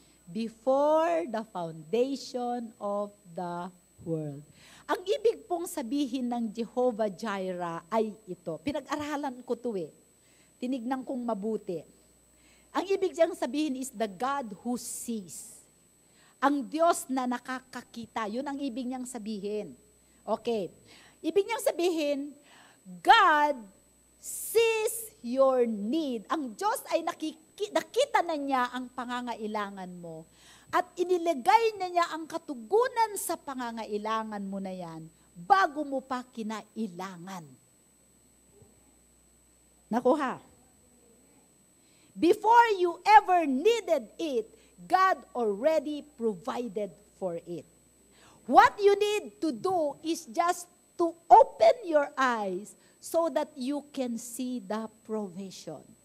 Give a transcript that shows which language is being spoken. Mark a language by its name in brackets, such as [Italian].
[English] Before the foundation of the world. [Filipino] Ang ibig pong sabihin ng Jehovah Jireh ay ito. Pinag-aralan ko ito Tinignan kong mabuti. Ang ibig niyang sabihin [English] is the God who sees. [Filipino] Ang Diyos na nakakakita. Yun ang ibig niyang sabihin. Okay. Ibig niyang sabihin, [English] God sees your need. [Filipino] Ang Diyos ay nakita na niya ang pangangailangan mo. At inilagay na niya ang katugunan sa pangangailangan mo na yan bago mo pa kinailangan. Nakuha. [English] Before you ever needed it, God already provided for it. What you need to do is just to open your eyes so that you can see the provision.